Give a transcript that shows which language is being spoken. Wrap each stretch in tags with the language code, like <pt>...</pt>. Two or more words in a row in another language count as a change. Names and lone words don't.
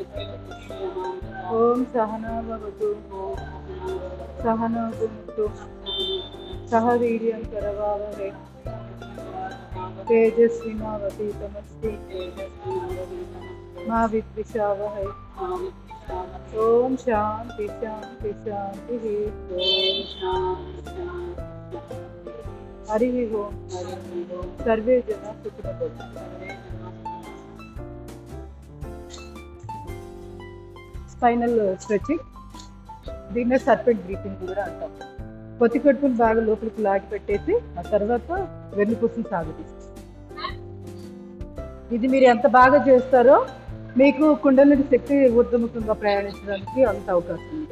<sa>ओम सहना भवतु सहनौ भुनक्तु सह वीर्यं करवावहै तेजस्विनावधीतमस्ति मा विद्विषावहै। ओम शांति शांति शांति। हरि ओम सर्वे जना सुखिनो भवन्तु।</sa> <en>spinal stretching,</en> <te>దీన్నే</te> <en>serpent breathing</en> <te>కూడా అంటాం. పొత్తి కడుపును బాగా లోపలికి లాగి పెట్టేసి ఆ తర్వాత వెన్నుపూసను సాగదీస్తాం. ఇది మీరు ఎంత బాగా చేస్తారో మీకు కుండలిని శక్తి ఊర్ధముఖంగా ప్రయాణించడానికి అంత అవకాశం ఉంది.</te>